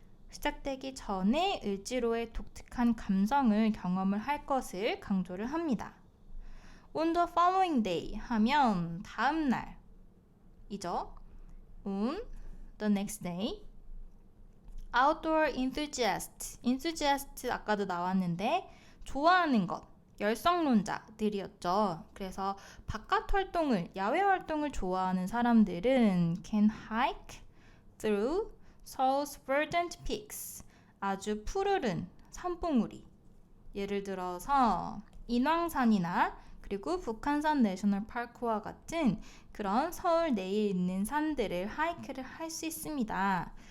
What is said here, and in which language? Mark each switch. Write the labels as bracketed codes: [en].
[ko] 시작되기 전에 을지로의 독특한 감성을 경험을 할 것을 강조를 합니다. [en] On the following day [ko] 하면 다음 날이죠. [en] On the next day. [ko] Outdoor enthusiast 아까도 나왔는데 좋아하는 것, 열성론자들이었죠. 그래서 바깥 활동을, 야외 활동을 좋아하는 사람들은 [en] can hike through Seoul's verdant peaks, [ko] 아주 푸르른 산봉우리, 예를 들어서 인왕산이나 그리고 북한산 내셔널 파크와 같은 그런 서울 내에 있는 산들을 하이크를 할 수 있습니다.